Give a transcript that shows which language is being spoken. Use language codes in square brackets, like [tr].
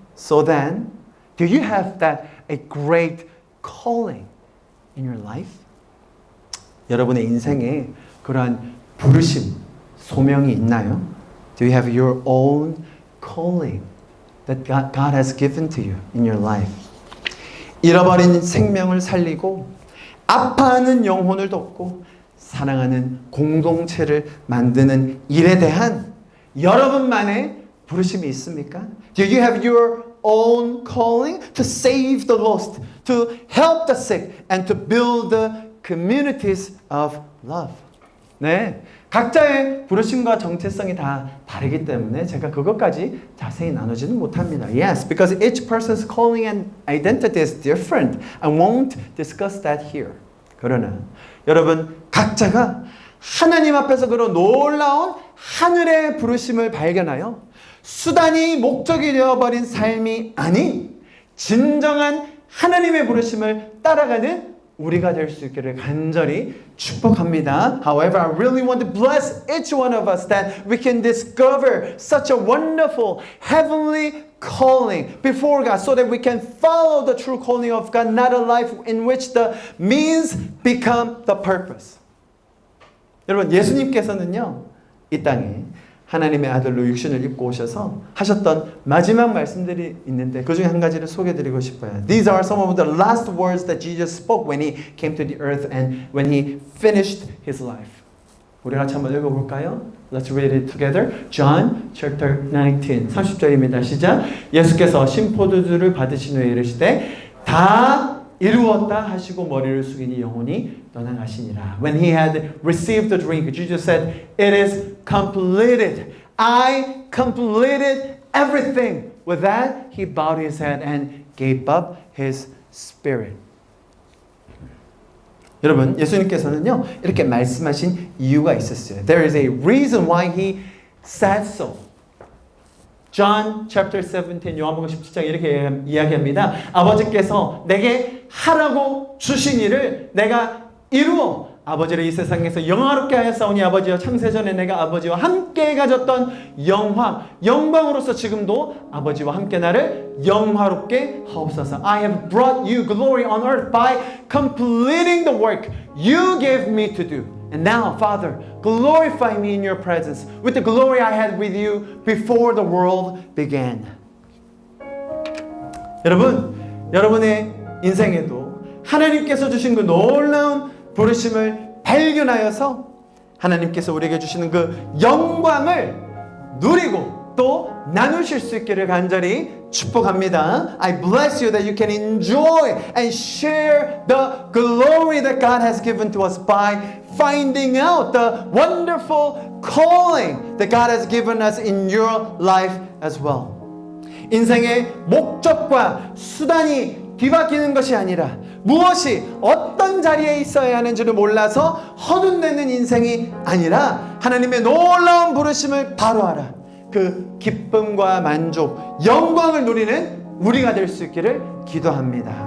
[en] So then, do you have that a great calling in your life? [ko] 여러분의 인생에 그러한 부르심, 소명이 있나요? [en] Do you have your own calling that God has given to you in your life? [ko] 잃어버린 생명을 살리고 아파하는 영혼을 돕고 사랑하는 공동체를 만드는 일에 대한 여러분만의 부르심이 있습니까? [en] Do you have your own calling to save the lost, to help the sick, and to build the communities of love? [ko] 네, 각자의 부르심과 정체성이 다 다르기 때문에 제가 그것까지 자세히 나누지는 못합니다. [en] Yes, because each person's calling and identity is different. I won't discuss that here. [ko] 그러나 여러분 각자가 하나님 앞에서 그런 놀라운 하늘의 부르심을 발견하여 수단이 목적이 되어버린 삶이 아닌 진정한 하나님의 부르심을 따라가는 우리가 될 수 있기를 간절히 축복합니다. [en] However, I really want to bless each one of us that we can discover such a wonderful heavenly calling before God so that we can follow the true calling of God, not a life in which the means become the purpose. [ko] 여러분, 예수님께서는요, 이 땅에 하나님의 아들로 육신을 입고 오셔서 하셨던 마지막 말씀들이 있는데 그 중에 한 가지를 소개해드리고 싶어요. [en] These are some of the last words that Jesus spoke when he came to the earth and when he finished his life. [ko] 우리 같이 한번 읽어볼까요? [en] Let's read it together. John chapter 19, [ko] 30절입니다. 시작. 예수께서 신포도주를 받으신 후에 이르시되 다 이루었다 하시고 머리를 숙이니 영혼이 떠나가시니라. [en] When he had received the drink, Jesus said, "It is completed. I completed everything." With that, he bowed his head and gave up his spirit. [ko] 여러분, 예수님께서는요 이렇게 말씀하신 이유가 있었어요. [en] There is a reason why he said so. John chapter 17, [ko] 요한복음 17장 이렇게 이야기합니다. 아버지께서 내게 하라고 주신 일을 내가 이루어 아버지를 이 세상에서 영화롭게 하였사오니 아버지여 창세전에 내가 아버지와 함께 가졌던 영광으로서 지금도 아버지와 함께 나를 영화롭게 하옵소서. [en] I have brought you glory on earth by completing the work you gave me to do. And now, Father, glorify me in your presence with the glory I had with you before the world began. [ko] 여러분, 여러분의 인생에도 하나님께서 주신 그 놀라운 부르심을 발견하여서 하나님께서 우리에게 주시는 그 영광을 누리고 또 나누실 수 있기를 간절히 축복합니다. [en] I bless you that you can enjoy and share the glory that God has given to us by finding out the wonderful calling that God has given us in your life as well. [ko] 인생의 목적과 수단이 뒤바뀌는 것이 아니라 무엇이 어떤 자리에 있어야 하는지를 몰라서 허둥대는 인생이 아니라 하나님의 놀라운 부르심을 바로 알아 그 기쁨과 만족, 영광을 누리는 우리가 될 수 있기를 기도합니다.